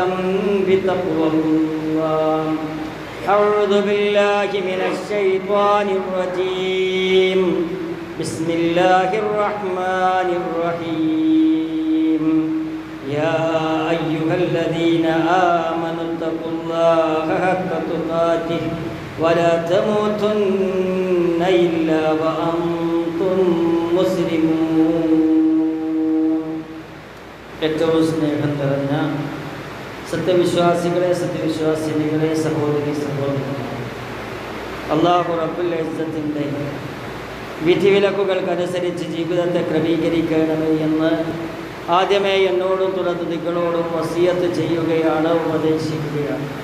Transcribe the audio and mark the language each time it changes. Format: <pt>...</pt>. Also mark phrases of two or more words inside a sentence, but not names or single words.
<ar>بتقوى الله أعوذ بالله من الشيطان الرجيم بسم الله الرحمن الرحيم يا أيها الذين آمنوا اتقوا الله حق تقاته ولا تموتن إلا وأنتم مسلمون</ar> <ml>ഏറ്റവും സ്നേഹം നിറഞ്ഞ സത്യവിശ്വാസികളെ സത്യവിശ്വാസിനികളെ സഹോദരി സഹോദരന്മാരെ, അല്ലാഹു റബ്ബുൽ ഇസ്സത്തിൻ്റെ വിധിവിലക്കുകൾക്കനുസരിച്ച് ജീവിതത്തെ ക്രമീകരിക്കണമേ എന്ന് ആദ്യമേ എന്നോടും തുടർന്ന് നിങ്ങളോടും വസിയത്ത് ചെയ്യുകയാണ്, ഉപദേശിക്കുകയാണ്.</ml>